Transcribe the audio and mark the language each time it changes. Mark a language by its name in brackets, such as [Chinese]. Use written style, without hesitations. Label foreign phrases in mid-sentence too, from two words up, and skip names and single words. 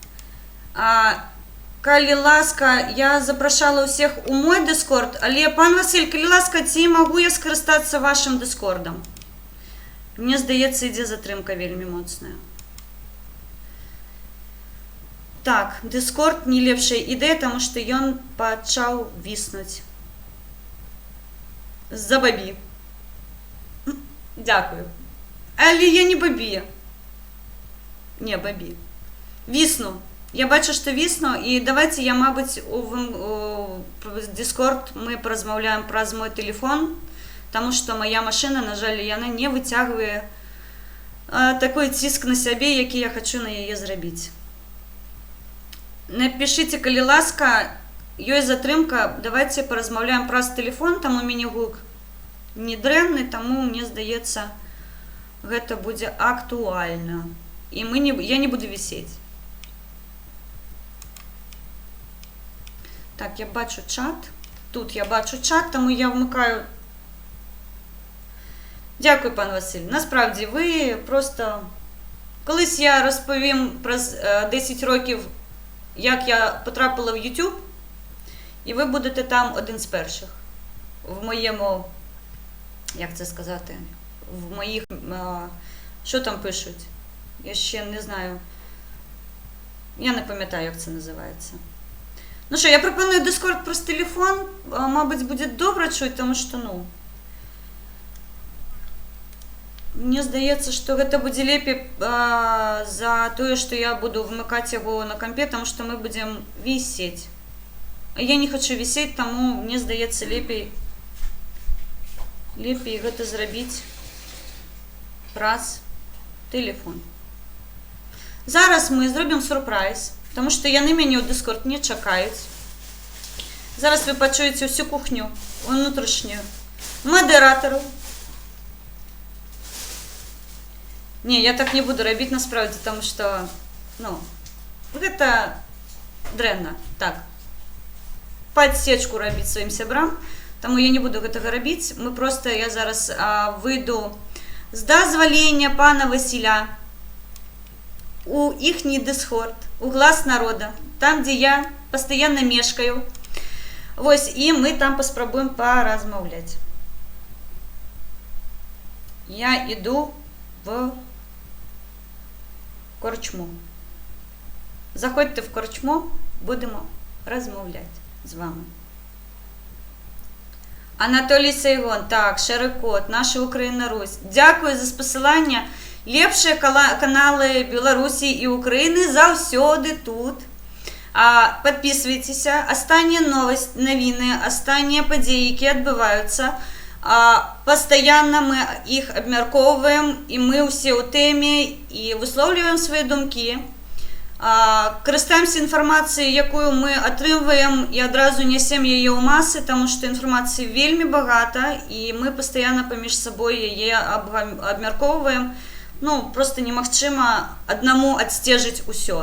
[Belarusian] Калі ласка, я запрашала ўсіх у мой Discord, але, пан Васіль, калі ласка, ці магу я скарыстацца вашым Discordам? Мне здаецца, ідзе затрымка вельмі моцная. Так, Discord не лепшая ідэя, таму што ён пачаў віснуць. [Ukrainian] За бабі. Дякую. Але я не бабі. Не, бабі. [Belarusian] Вісну. Я бачу, што вісну, і давайте я, мабыць, у Discord мы паразмаўляем праз мой телефон, таму што [Ukrainian] моя машина, [Belarusian] на жаль, яна не выцягвае такой ціск на сябе, які я хачу на яе зрабіць. Напишите, калі ласка, ёсць затрымка, давайте паразмаўляем праз телефон, там у мяне гук не дрэнны, таму мне здаецца, гэта будзе актуальна. І я не буду вісець. Так, я бачу чат. Тут я бачу чат, таму я вмикаю. Дякую, пан Василь. [Ukrainian] Насправді, ви просто... Колись я розповім про 10 років, як я потрапила в YouTube, і ви будете там один з перших. В моєму, як це сказати, в моїх, що там пишуть? Я ще не знаю. Я не пам'ятаю, як це називається. Ну що, я пропоную Discord праз телефон, мабуть, буде добре чути, тому що, ну, [Belarusian] мне здаецца, што гэта будзе лепей за тое, што я буду вмыкаць яго на кампе, таму што мы будзем вісець. Я не хочу висеть, тому мне здаецца лепей гэта зрабіць праз телефон. Зараз мы зробім сюрприз, [Ukrainian] тому що [Belarusian] яны мяне ў Discord не чакаюць. Зараз вы пачуеце [Ukrainian] всю кухню внутрішнюю модератору. [Belarusian] Не, я так не буду рабіць насправді, [Ukrainian] тому що, [Belarusian] ну, гэта дрэнна. Так. Падсечку рабіць сваім сябрам, таму я не буду гэтага рабіць. Я зараз выйду з дазвалення пана Васіля у іхні Discord, у Глас народа, там, дзе я пастаянна мешкаю. Вось, і мы там паспрабуем паразмаўляць. [Ukrainian] Я іду в корчму. Заходьте в корчму, будемо розмовляти з вами. Анатолій Сайгон, так, Шерекот, наша Україна Русь. Дякую за спосилання. [Belarusian] Лепші канали Білорусі і України заўсёды тут. [Russian] Подписывайтесь. [Ukrainian] Останні новини, останні події, які відбуваються. [Russian] Постоянно мы их обмярковываем, и мы все у теме, и высловливаем свои думки. [Belarusian] Карыстаемся інфармацыяй, якую мы атрымваем, і адразу нясем яе ў масы, тому што інфармацыі вельмі багата, і мы пастаянна паміж сабой яе абмярковваем. Ну, просто немагчыма аднаму адсцежыць усё.